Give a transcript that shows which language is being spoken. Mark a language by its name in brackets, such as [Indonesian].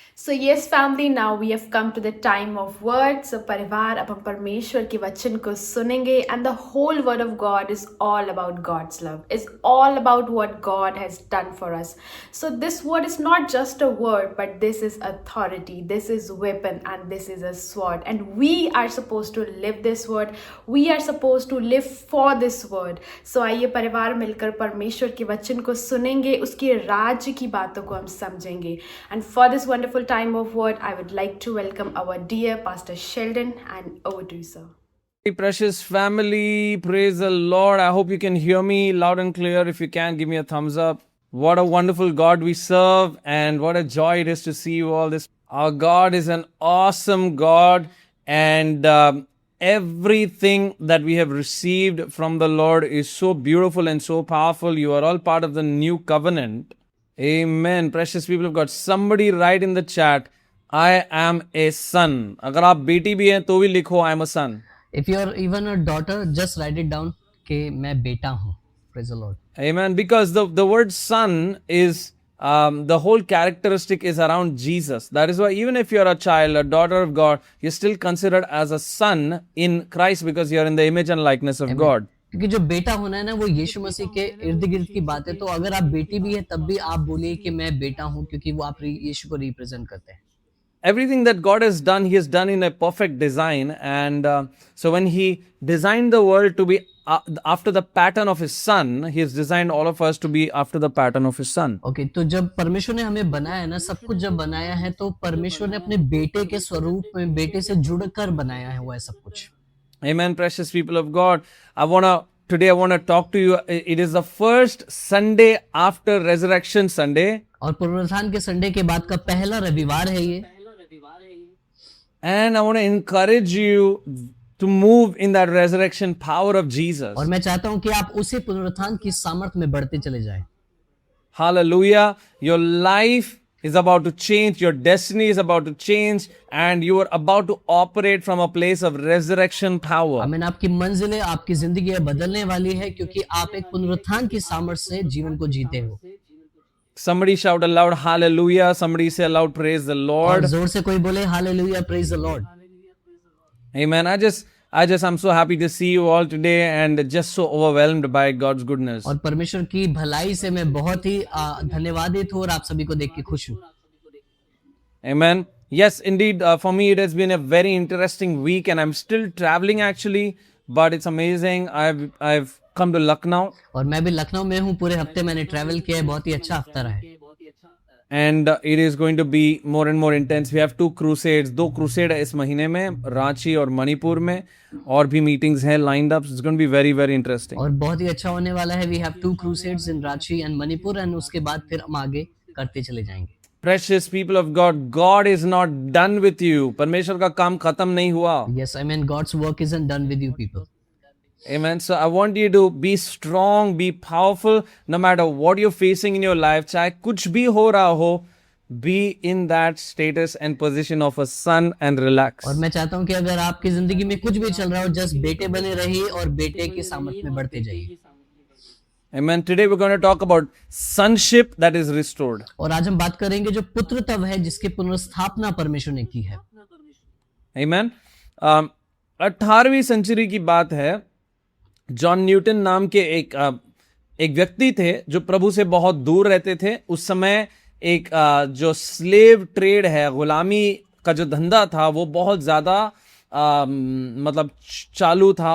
[English] yes family, now we have come to the time of word. So [Hindi] परिवार, अब हम परमेश्वर के वचन को सुनेंगे, [English] and the whole word of God is all about God's love, is all about what God has done for us. So this word is not just a word, but this is authority, this is weapon, and this is a sword, and we are supposed to live this word. We are supposed to live for this word. [Hindi] So आइए परिवार मिलकर परमेश्वर के वचन को सुनेंगे, उसके राज्य की बातों को हम समझेंगे. [English] And for this wonderful time of word, I would like to welcome our dear Pastor Sheldon, and over to you, sir. Precious family, praise the Lord. I hope you can hear me loud and clear. If you can, give me a thumbs up. What a wonderful God we serve, and what a joy it is to see you all. Our God is an awesome God, and everything that we have received from the Lord is so beautiful and so powerful. You are all part of the new covenant. Amen. Precious people of God, somebody write in the chat, I am a son. [Hindi] अगर आप बेटी भी हैं तो भी लिखो [English] I am a son. If you are even a daughter, just write it down [Hindi] कि मैं बेटा हूँ. [English] Praise the Lord. Amen. Because the word son is the whole characteristic is around Jesus. That is why even if you are a child, a daughter of God, you're still considered as a son in Christ because you are in the image and likeness of God. [Hindi] क्योंकि जो बेटा होना है ना वो यीशु मसीह के इर्द गिर्द की बात है. तो अगर आप बेटी भी है तब भी आप बोलिए कि मैं बेटा हूँ, क्योंकि वो आप यीशु को रिप्रेजेंट करते हैं. [English] Everything that God has done, He has done in a perfect design. And so when He designed the world to be after the pattern of His Son, He has designed all of us to be after the pattern of His Son. [Hindi] Okay, तो जब परमेश्वर ने हमें बनाया ना, सब कुछ जब बनाया है तो परमेश्वर ने अपने बेटे के स्वरूप में, बेटे से जुड़कर बनाया है वो है सब कुछ. [English] Amen, precious people of God. Today I want to talk to you. It is the first Sunday after Resurrection Sunday. [Hindi] और पुनरुत्थान के संडे के बाद का पहला रविवार है ये. [English] And I want to encourage you to move in that resurrection power of Jesus. [Hindi] और मैं चाहता हूं कि आप उसी पुनरुत्थान की सामर्थ्य में बढ़ते चले जाएं. [English] Hallelujah. Your life is about to change. Your destiny is about to change. And you are about to operate from a place of resurrection power. [Hindi] आमीन. आपकी मंजिलें, आपकी जिंदगी बदलने वाली है क्योंकि आप एक पुनरुत्थान की सामर्थ्य से जीवन को जीते हो. [English] Somebody shout aloud, hallelujah. Somebody say aloud, praise the Lord. [Hindi] और जोर से कोई बोले [English] hallelujah, praise the Lord. Amen. I'm so happy to see you all today and just so overwhelmed by God's goodness. [Hindi] और परमेश्वर की भलाई से मैं बहुत ही धन्यवादित हूँ और आप सभी को देख के खुश हूँ. [English] Amen. Yes, indeed. For me, it has been a very interesting week, and I'm still traveling actually. But it's amazing. I've come to Lucknow. [Hindi] और मैं भी लखनऊ में हूँ. पूरे हफ्ते मैंने ट्रैवल किया है. बहुत ही अच्छा हफ्ता रहा है. [English] And it is going to be more and more intense. We have 2 crusades. [Hindi] 2 crusade है इस महीने में, रांची और मणिपुर में. और भी meetings हैं [English] lined up. It's going to be very, very interesting. [Hindi] और बहुत ही अच्छा होने वाला है. [English] We have 2 crusades in Ranchi and Manipur, and [Hindi] उसके बाद फिर हम आगे करते चले जाएंगे. [English] Precious people of God, God is not done with you. [Hindi] परमेश्वर का काम खत्म नहीं हुआ. [English] Yes, I mean God's work isn't done with you people. Amen. So I want you to be strong, be powerful, no matter what you're facing in your life. [Hindi] चाहे कुछ भी हो रहा हो, [English] be in that status and position of a son and relax. [Hindi] और मैं चाहता हूँ कि अगर आपकी जिंदगी में कुछ भी चल रहा हो, जस्ट बेटे बने रहिए और बेटे की सामर्थ्य में बढ़ते जाइए. [English] Amen. Today we're going to talk about sonship that is restored. [Hindi] और आज हम बात करेंगे जो पुत्रत्व है जिसकी पुनर्स्थापना परमेश्वर ने की है. Amen. 18वीं सेंचुरी की बात है. जॉन न्यूटन नाम के एक व्यक्ति थे जो प्रभु से बहुत दूर रहते थे. उस समय एक जो स्लेव ट्रेड है, गुलामी का जो धंधा था, वो बहुत ज़्यादा मतलब चालू था.